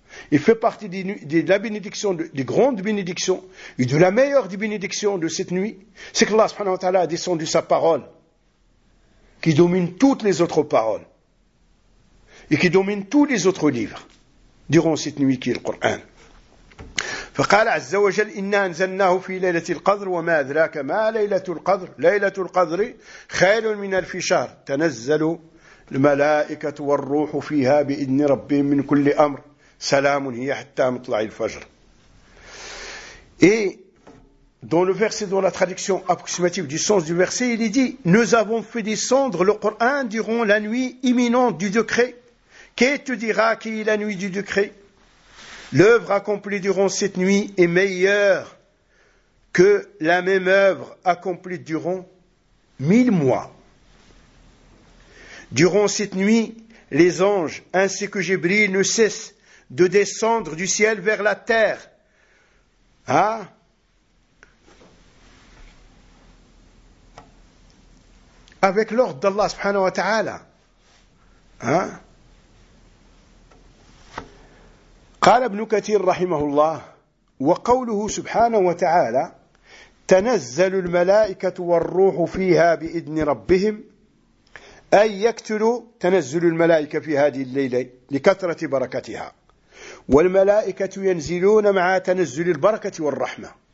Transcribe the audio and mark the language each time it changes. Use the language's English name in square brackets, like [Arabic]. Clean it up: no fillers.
[French] Il fait partie des grandes bénédictions et de la meilleure des bénédictions de cette nuit, c'est que Allah subhanahu wa ta'ala a descendu sa parole qui domine toutes les autres paroles et qui domine tous les autres livres durant cette nuit qui est le Coran. [Arabic] فقال عز وجل إنا أنزلناه في ليلة القدر وما أدراك ما ليلة القدر ليلة القدر خير من ألف شهر تنزل الملائكة والروح فيها بإذن ربهم من كل أمر Salamun hiya hatta mutla'i al-fajr. [French] Et dans le verset, dans la traduction approximative du sens du verset, il est dit « Nous avons fait descendre le Coran durant la nuit imminente du décret. Qui te dira qui est la nuit du décret ? L'œuvre accomplie durant cette nuit est meilleure que la même œuvre accomplie durant 1000 mois. Durant cette nuit, les anges ainsi que Jibril ne cessent de descendre du ciel vers la terre. Hein? avec l'ordre d'Allah subhanahu wa ta'ala. Hein? [Arabic] قال ابن كثير رحمه الله وقوله سبحانه وتعالى تنزل الملائكة والروح فيها بإذن ربهم أي يكتل تنزل الملائكة في هذه الليلة لكثرة بركتها والملائكة ينزلون مع تنزل البركة والرحمة